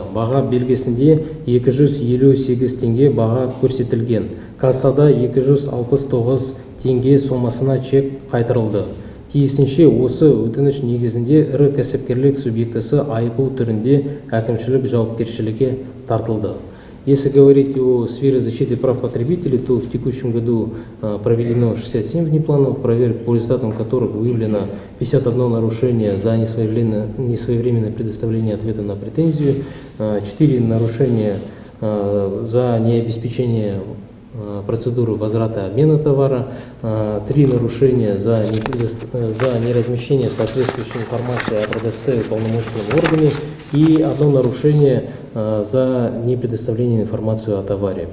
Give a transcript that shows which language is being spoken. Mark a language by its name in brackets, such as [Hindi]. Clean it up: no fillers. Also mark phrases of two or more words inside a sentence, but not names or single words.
[Kazakh] Баға белгісінде 258 теңге баға көрсетілген. Кассада 269 теңге сомасына чек қайтарылды. Тиісінше осы өтініш негізінде ірі кәсіпкерлік субъектісі айыппұл түрінде әкімшілік жауапкершілікке тартылды. [Russian] Если говорить о сфере защиты прав потребителей, то в текущем году проведено 67 внеплановых проверок, по результатам которых выявлено 51 нарушение за несвоевременное предоставление ответа на претензию, 4 нарушения за необеспечение процедуры возврата обмена товара, 3 нарушения за неразмещение соответствующей информации о продавце в полномочном органе и 1 нарушение за непредоставление информации о товаре.